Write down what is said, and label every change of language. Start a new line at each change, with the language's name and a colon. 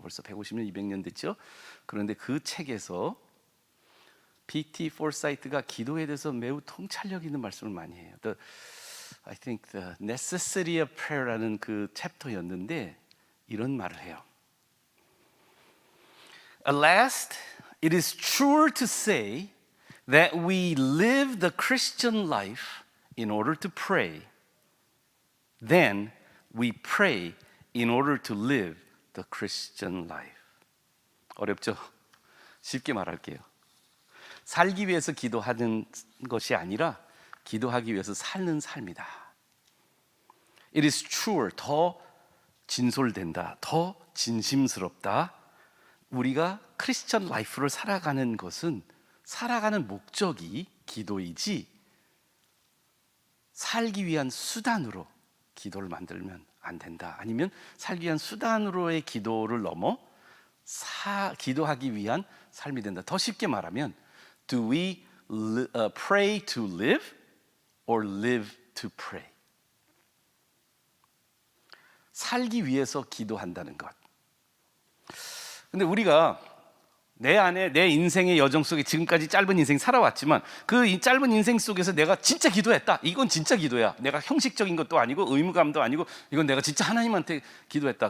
Korean: 벌써 150년, 200년 됐죠. 그런데 그 책에서 P.T. Forsyth가 기도에 대해서 매우 통찰력 있는 말씀을 많이 해요.
English: I think the necessity of prayer
Korean: 라는 그 챕터였는데 이런 말을 해요.
English: At last, it is truer to say that we live the Christian life in order to pray than we pray in order to live the Christian life.
Korean: 어렵죠? 쉽게 말할게요. 살기 위해서 기도하는 것이 아니라 기도하기 위해서 사는 삶이다.
English: It is truer,
Korean: 더 진솔된다, 더 진심스럽다. 우리가 크리스천 라이프를 살아가는 것은 살아가는 목적이 기도이지 살기 위한 수단으로 기도를 만들면 안 된다. 아니면 살기 위한 수단으로의 기도를 넘어 기도하기 위한 삶이 된다.
English: 더 쉽게 말하면 Do we pray to live or live to pray?
Korean: 살기 위해서 기도한다는 것. 근데 우리가 내 안에 내 인생의 여정 속에 지금까지 짧은 인생 살아왔지만 그 짧은 인생 속에서 내가 진짜 기도했다. 이건 진짜 기도야. 내가 형식적인 것도 아니고 의무감도 아니고 이건 내가 진짜 하나님한테 기도했다.